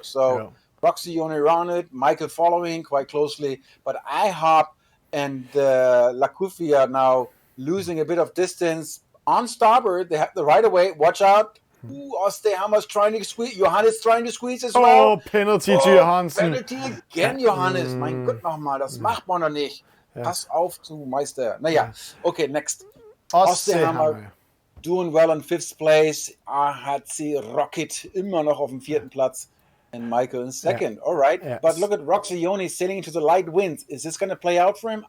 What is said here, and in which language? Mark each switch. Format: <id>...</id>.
<en>So, Roxy Joni around it, Michael following quite closely, but IHOP and La Cufia now losing a bit of distance on starboard. They have the right of way. Watch out. Ooh, Osterhammer's trying to squeeze. Johannes trying to squeeze as Oh, well. penalty to Johansen. Penalty again, Johannes.</en> <de>Mein Gott nochmal, das macht man doch nicht. Pass auf, du Meister. Naja, okay, next.</de> <en>Osterhammer doing well in 5th place.</en> <de>AHC Rocket immer noch auf dem 4.</de> <en>Platz. And Michael in 2nd. All right. Yes. But look at Roxioni sailing into the light winds. Is this going to play out for him?</en>